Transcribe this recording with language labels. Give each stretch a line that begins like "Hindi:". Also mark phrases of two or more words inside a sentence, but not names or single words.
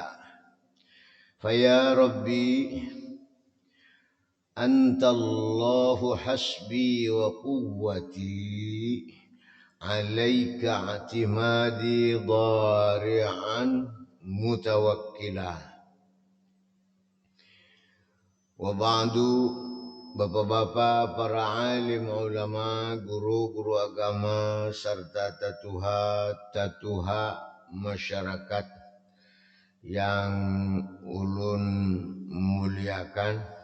Arabic: فيا ربي أنت الله حسبي وقوتي عليك اعتمادي ضارعا متوكلا.
Banjar: Wabadu, bapak-bapak, para alim, ulama, guru-guru agama, serta tatuha masyarakat yang ulun muliakan.